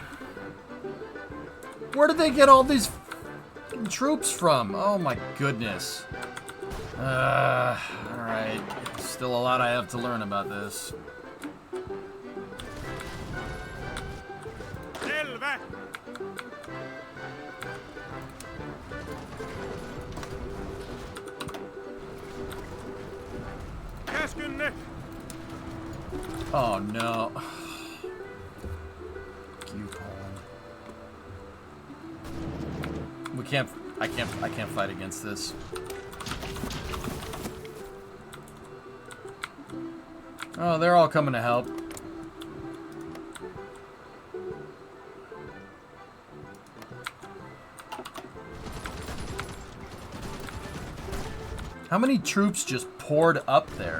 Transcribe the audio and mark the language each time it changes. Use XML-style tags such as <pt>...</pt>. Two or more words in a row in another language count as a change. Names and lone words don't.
<en>Where did they get all these troops from? Oh my goodness. Alright. Still a lot I have to learn about this.</en> <fi>Selvä! Käskynne!</fi> <en>Oh no. You Poland. We can't. I can't fight against this. Oh, they're all coming to help. How many troops just poured up there?</en>